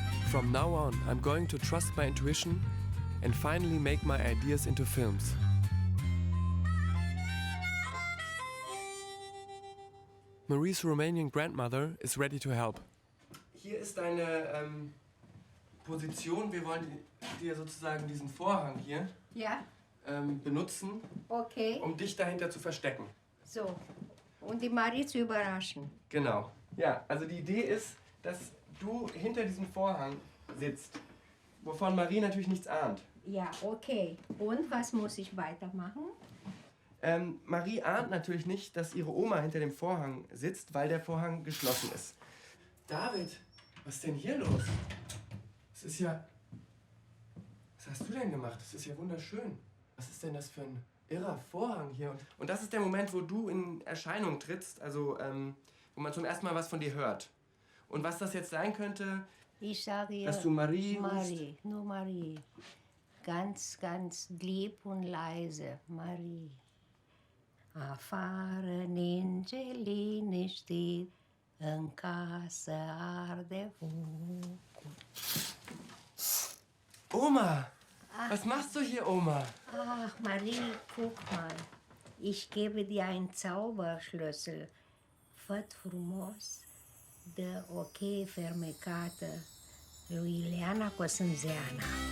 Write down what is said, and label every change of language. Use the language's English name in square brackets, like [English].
[English] From now on, I'm going to trust my intuition and finally make my ideas into films. Marie's Romanian grandmother is ready to help. [German] Hier ist deine Position. Wir wollen dir sozusagen diesen Vorhang hier benutzen, um dich dahinter zu verstecken. So, und die Marie zu überraschen. Genau. Ja, also die Idee ist, dass du hinter diesem Vorhang sitzt, wovon Marie natürlich nichts ahnt. Ja, okay. Und was muss ich weitermachen? Marie ahnt natürlich nicht, dass ihre Oma hinter dem Vorhang sitzt, weil der Vorhang geschlossen ist. David, was ist denn hier los? Das ist ja... Was hast du denn gemacht? Das ist ja wunderschön. Was ist denn das für ein irrer Vorhang hier? Und das ist der Moment, wo du in Erscheinung trittst, also wo man zum ersten Mal was von dir hört. Und was das jetzt sein könnte, ich sage ihr, dass du Marie Marie, nur Marie. Ganz, ganz lieb und leise, Marie. [Romanian] Afară ningelini știi, în casă arde focul. [German] Oma! Was machst du hier, Oma? Ach, Marie, guck mal. Ich gebe dir einen Zauberschlüssel. [Romanian] Făt frumos, dă o cheie fermecată lui Ileana Cosânzeana.